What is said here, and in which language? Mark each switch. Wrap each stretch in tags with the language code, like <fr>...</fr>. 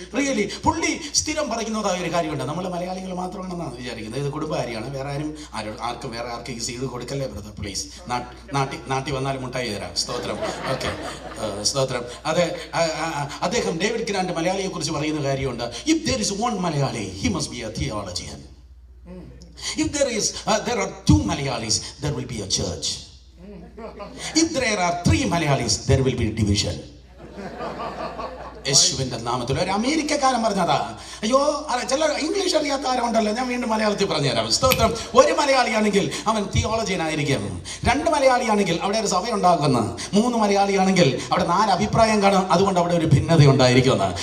<ml>Really, പുള്ളി സ്ഥിരം പറയുന്നതായ ഒരു കാര്യമുണ്ട്. നമ്മൾ മലയാളികൾ മാത്രമാണെന്നാണ് വിചാരിക്കുന്നത്. ഇത് കുടുംബകാരിയാണ്. ആർക്കും ഈസ് ചെയ്ത് കൊടുക്കല്ലേ ബ്രദർ പ്ലീസ്. നാട്ടിൽ വന്നാലും മുട്ടായി തരാം. സ്തോത്രം. ഓക്കെ, സ്തോത്രം. അതെ, അദ്ദേഹം ഡേവിഡ് ഗ്രാൻഡ് മലയാളിയെ കുറിച്ച് പറയുന്ന കാര്യമുണ്ട്.</ml> <en>If there is one Malayali, he must be a theologian. If there are 2 Malayalis, there will be a church. If there are 3 Malayalis, there will be division.</en> <ml>യേശുവിന്റെ നാമത്തിൽ. ഒരു അമേരിക്കക്കാരൻ പറഞ്ഞതാ. അയ്യോ, ചില ഇംഗ്ലീഷ് അറിയാത്ത ആരുണ്ടല്ലോ, ഞാൻ വീണ്ടും മലയാളത്തിൽ പറഞ്ഞുതരാം. സ്തോത്രം. ഒരു മലയാളിയാണെങ്കിൽ അവൻ തിയോളജിയനായിരിക്കും. 2 മലയാളിയാണെങ്കിൽ അവിടെ ഒരു സഭയുണ്ടാകുന്നു. 3 മലയാളിയാണെങ്കിൽ അവിടെ 4 അഭിപ്രായം കാണും. അതുകൊണ്ട് അവിടെ ഒരു ഭിന്നത ഉണ്ടായിരിക്കുന്നു.</ml>